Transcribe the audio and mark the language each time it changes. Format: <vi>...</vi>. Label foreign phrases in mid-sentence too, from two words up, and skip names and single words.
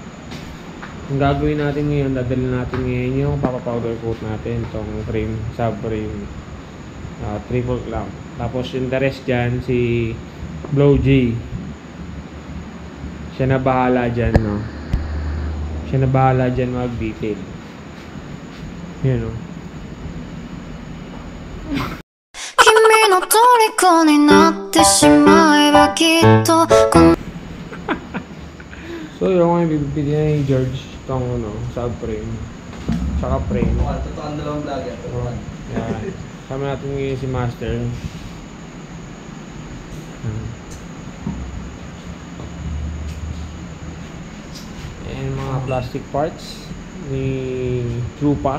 <tl>Ang gagawin natin ngayon, dadalhin natin ngayon yung papapowder coat natin, itong frame, subframe,</tl> <en>triple clamp.</en> <tl>Tapos yung</tl> <en>the rest</en> <tl>dyan, si Blow G. Siya na bahala dyan, no? Siya na bahala dyan mag-detail. Yan, no?</tl> <ja>君の虜になってしまえばきっと</ja> <tl>So, yung mga bibigyan ni George itong, ano, subframe. Tsaka frame. Totoo ang dalawang vlogger. Yan. Sama natin ngayon si Master. And mga</tl> <en>plastic parts</en> <tl>ni Trupa.</tl>